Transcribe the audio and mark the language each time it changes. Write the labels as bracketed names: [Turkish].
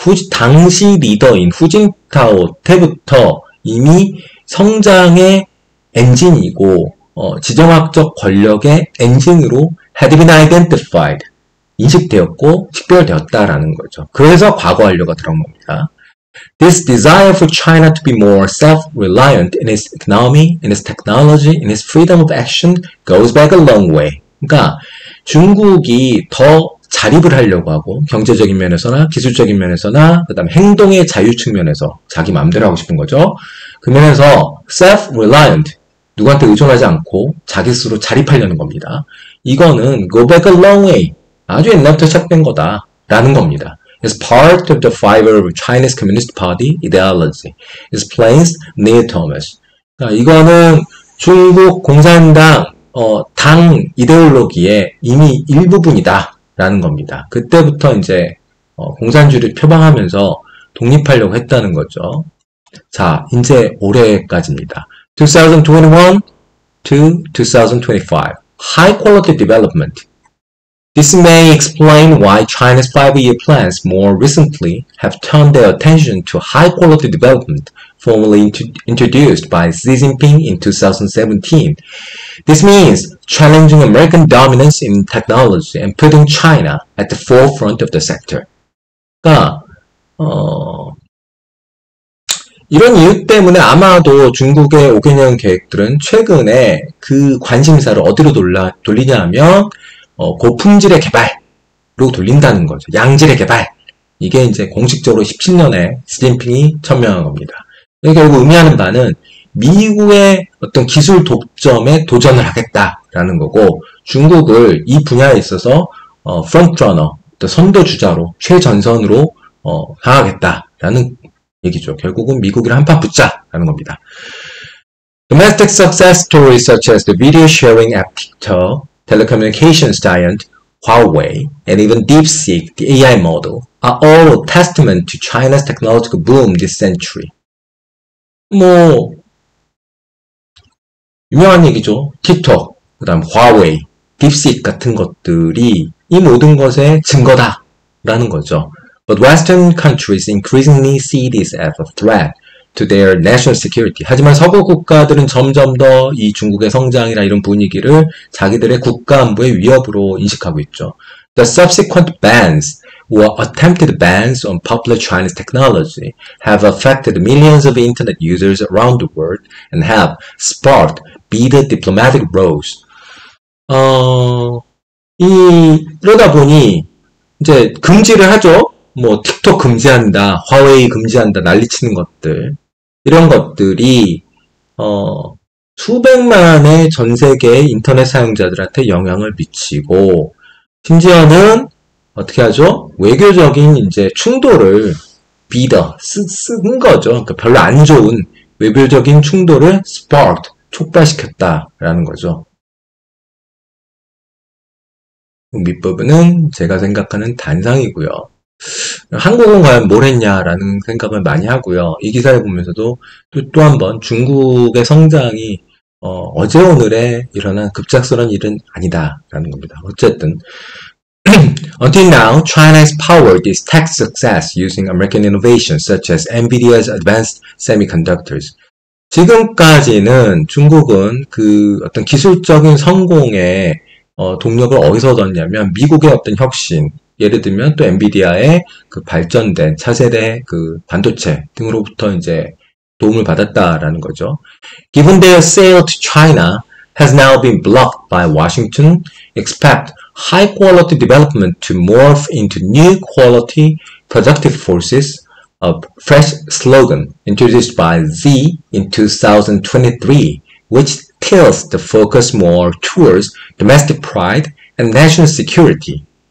[Korean] 당시 리더인 후진타오 때부터 이미 성장의 엔진이고 지정학적 권력의 엔진으로 [English] had been identified, [Korean] 인식되었고 식별되었다라는 거죠. 그래서 과거완료가 들어간 겁니다. [English] This desire for China to be more self-reliant in its economy, in its technology, in its freedom of action goes back a long way. [Korean] 그러니까 중국이 더 자립을 하려고 하고 경제적인 면에서나 기술적인 면에서나 그다음에 행동의 자유 측면에서 자기 마음대로 하고 싶은 거죠. 그 면에서 self-reliant 누구한테 의존하지 않고 자기 스스로 자립하려는 겁니다. 이거는 [English] go back a long way [Korean] 아주 옛날부터 시작된 거다라는 겁니다. [English] It's part of the fiber of Chinese Communist Party ideology. explains Neil Thomas. [Korean] 그러니까 이거는 중국 공산당 당 이데올로기의 이미 일부분이다 라는 겁니다. 그때부터 이제 공산주의를 표방하면서 독립하려고 했다는 거죠. 자, 이제 올해까지입니다. [English] 2021 to 2025 High Quality Development. This may explain why China's 5-year plans more recently have turned their attention to high-quality development formally introduced by Xi Jinping in 2017. This means challenging American dominance in technology and putting China at the forefront of the sector. [Korean] 그러니까 이런 이유 때문에 아마도 중국의 5개년 계획들은 최근에 그 관심사를 어디로 돌리냐면 고품질의 개발로 돌린다는 거죠. 양질의 개발. 이게 이제 공식적으로 17년에 시진핑이 천명한 겁니다. 이게 결국 의미하는 바는 미국의 어떤 기술 독점에 도전을 하겠다라는 거고 중국을 이 분야에 있어서 프론트러너, 선도주자로 최전선으로 강하겠다라는 얘기죠. 결국은 미국이랑 한판 붙자라는 겁니다. [English] Domestic success stories such as the video sharing app TikTok, telecommunications giant Huawei, and even DeepSeek, the AI model, are all a testament to China's technological boom this century. [Korean] 유명한 얘기죠. 틱톡, 그 다음 Huawei, DeepSeek 같은 것들이 이 모든 것의 증거다라는 거죠. [English] But Western countries increasingly see this as a threat to their national security. [Korean] 하지만 서구 국가들은 점점 더 이 중국의 성장이나 이런 분위기를 자기들의 국가 안보의 위협으로 인식하고 있죠. [English] The subsequent bans or attempted bans on popular Chinese technology have affected millions of internet users around the world and have sparked bitter diplomatic rows. [Korean] 이러다 보니 이제 금지를 하죠. 틱톡 금지한다, 화웨이 금지한다, 난리치는 것들. 이런 것들이 수백만의 전 세계의 인터넷 사용자들한테 영향을 미치고 심지어는 어떻게 하죠? 외교적인 이제 충돌을 쓴 거죠. 그러니까 별로 안 좋은 외교적인 충돌을 sparked, 촉발시켰다라는 거죠. 밑부분은 제가 생각하는 단상이고요. 한국은 과연 뭘 했냐라는 생각을 많이 하고요. 이 기사를 보면서도 또 한 번 중국의 성장이 어제 오늘에 일어난 급작스러운 일은 아니다라는 겁니다. 어쨌든 [English] Until now, China has powered its tech success using American innovations such as NVIDIA's advanced semiconductors. [Korean] 지금까지는 중국은 그 어떤 기술적인 성공의 동력을 어디서 얻었냐면 미국의 어떤 혁신, 예를 들면 또 엔비디아의 그 발전된 차세대 그 반도체 등으로부터 이제 도움을 받았다라는 거죠. [English] Given their sale to China has now been blocked by Washington, expect high quality development to morph into new quality productive forces, a fresh slogan introduced by Xi in 2023, which tilts the focus more towards domestic pride and national security.